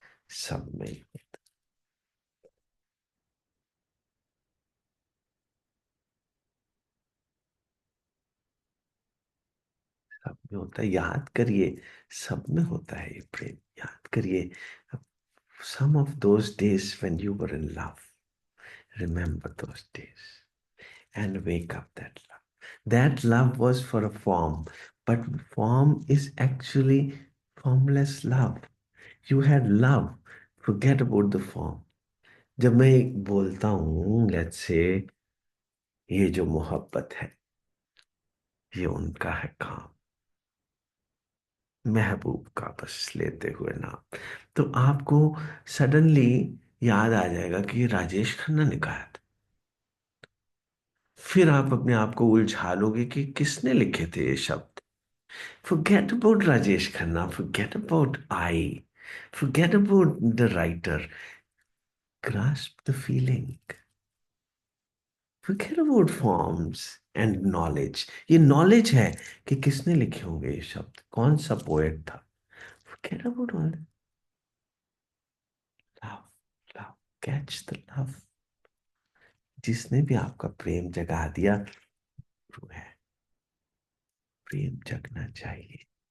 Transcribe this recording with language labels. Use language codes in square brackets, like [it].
[hi] सब में, सब में होता है, याद करिए। सब में होता है ये प्रेम, याद करिए। [en] Some of those days when you were in love, remember those days and wake up that love. That love was for a form, but form is actually formless love. You had love. Forget about the form. [hi] जब मैं बोलता हूँ, [en] let's say [hi] ये जो मोहब्बत है, ये उनका है काम, महबूब का बस लेते हुए नाम, तो आपको सडनली याद आ जाएगा कि ये राजेश खन्ना ने गाया था। फिर आप अपने आप को उलझा लोगे कि किसने लिखे थे ये शब्द। [en] Forget about Rajesh Khanna, forget about I, forget about the writer. Grasp the feeling. Forget about forms and knowledge. [hi] ये knowledge है कि किसने लिखे होंगे ये शब्द, कौन सा पोएट था। [en] Forget about all that. Love, love, catch the love. [hi] जिसने भी आपका प्रेम जगा दिया, वो है, प्रेम जगना चाहिए।